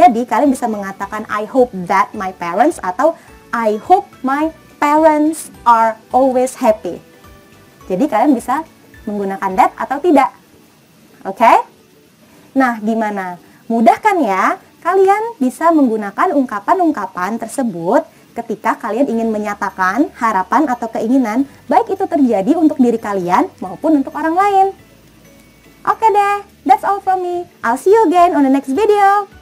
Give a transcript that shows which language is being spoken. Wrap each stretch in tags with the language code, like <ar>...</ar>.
<id>Jadi, kalian bisa mengatakan</id> <en>I hope that my parents</en> <id>atau</id> <en>I hope my parents are always happy.</en> <id>Jadi, kalian bisa menggunakan that atau tidak. Oke? Nah, gimana? Mudah kan ya? Kalian bisa menggunakan ungkapan-ungkapan tersebut ketika kalian ingin menyatakan harapan atau keinginan, baik itu terjadi untuk diri kalian maupun untuk orang lain. Oke deh,</id> <en>that's all from me. I'll see you again on the next video.</en>